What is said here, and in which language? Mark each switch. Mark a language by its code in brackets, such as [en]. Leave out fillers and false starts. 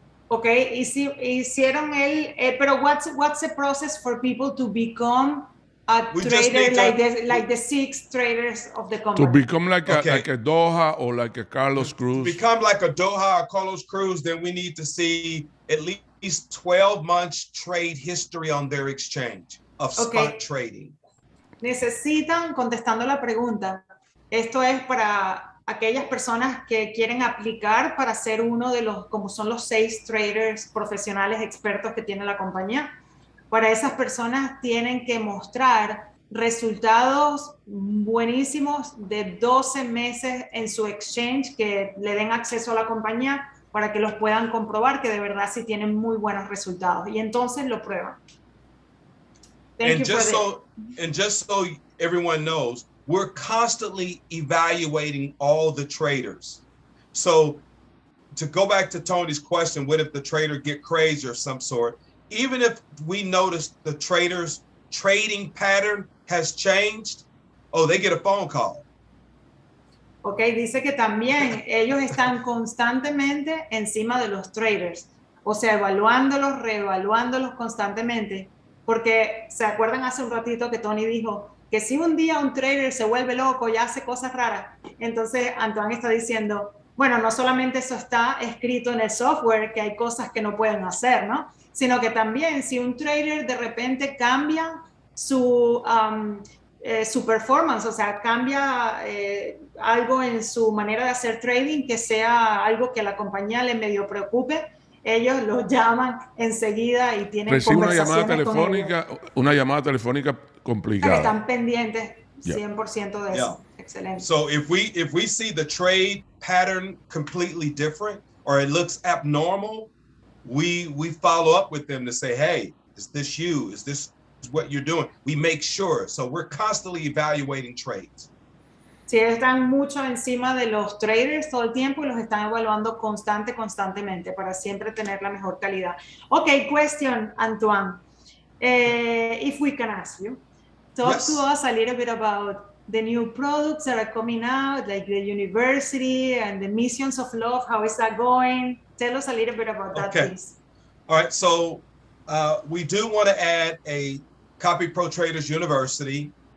[en] Okay, [es] hicieron pero [en] what's the process for people to become a trader like the 6 traders of the company? To become like a Doha or like a Carlos Cruz. To become like a Doha or Carlos Cruz, then we need to see at least 12 months trade history on their exchange of spot trading. [es] Necesitan, contestando la pregunta, esto es para aquellas personas que quieren aplicar para ser uno de los, como son los 6 traders profesionales expertos que tiene la compañía. Para esas personas tienen que mostrar resultados buenísimos de 12 meses en su exchange que le den acceso a la compañía para que los puedan comprobar que de verdad sí tienen muy buenos resultados y entonces lo prueban. [en] And just so everyone knows, we're constantly evaluating all the traders. So to go back to Tony's question, what if the trader get crazy or some sort? Even if we notice the trader's trading pattern has changed, they get a phone call. [es] Ok, dice que también ellos están constantemente encima de los traders, o sea, evaluándolos, reevaluándolos constantemente, porque se acuerdan hace un ratito que Tony dijo que si un día un trader se vuelve loco y hace cosas raras, entonces Antoine está diciendo, bueno, no solamente eso está escrito en el software, que hay cosas que no pueden hacer, ¿no? Sino que también si un trader de repente cambia su performance, o sea, cambia algo en su manera de hacer trading, que sea algo que a la compañía le medio preocupe, ellos los llaman enseguida y tienen conversaciones con ellos. Una llamada telefónica complicada. Que están pendientes 100% de eso. Excelente. [en] So if we see the trade pattern completely different or it looks abnormal, we follow up with them to say, hey, is this you? Is this what you're doing? We make sure. So we're constantly evaluating trades. [es] Sí, están mucho encima de los traders todo el tiempo y los están evaluando constantemente para siempre tener la mejor calidad. [en] Okay, question, Antoine. If we can ask you, talk to us a little bit about the new products that are coming out, like the university and the missions of love. How is that going? Tell us a little bit about that, please. All right, so we do want to add a CopyProTraders University.